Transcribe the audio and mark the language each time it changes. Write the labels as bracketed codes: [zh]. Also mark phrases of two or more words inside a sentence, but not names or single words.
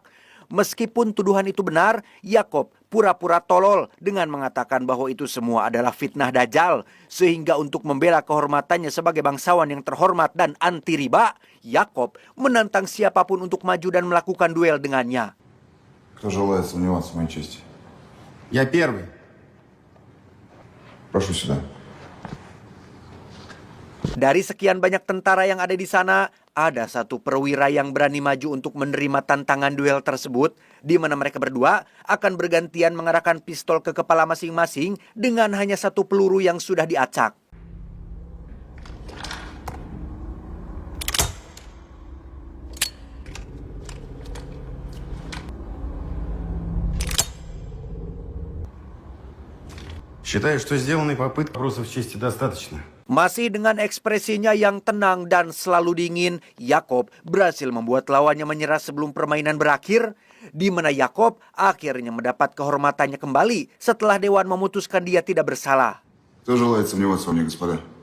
[id] Meskipun tuduhan itu benar, Yakov pura-pura tolol dengan mengatakan bahwa itu semua adalah fitnah Dajjal. Sehingga untuk membela kehormatannya sebagai bangsawan yang terhormat dan anti riba, Yakov menantang siapapun untuk maju dan melakukan duel dengannya. [ru] Кто желает сомневаться в моей чести? Я первый. Прошу сюда. [id] Dari sekian banyak tentara yang ada di sana, ada satu perwira yang berani maju untuk menerima tantangan duel tersebut, di mana mereka berdua akan bergantian mengarahkan pistol ke kepala masing-masing dengan hanya satu peluru yang sudah diacak. [ru] Считаю, что сделанной попытки вопросов чести достаточно. [id] Masih dengan ekspresinya yang tenang dan selalu dingin, Yakov berhasil membuat lawannya menyerah sebelum permainan berakhir, di mana Yakov akhirnya mendapat kehormatannya kembali setelah Dewan memutuskan dia tidak bersalah. [ru] Кто желает сомневаться во мне, господа?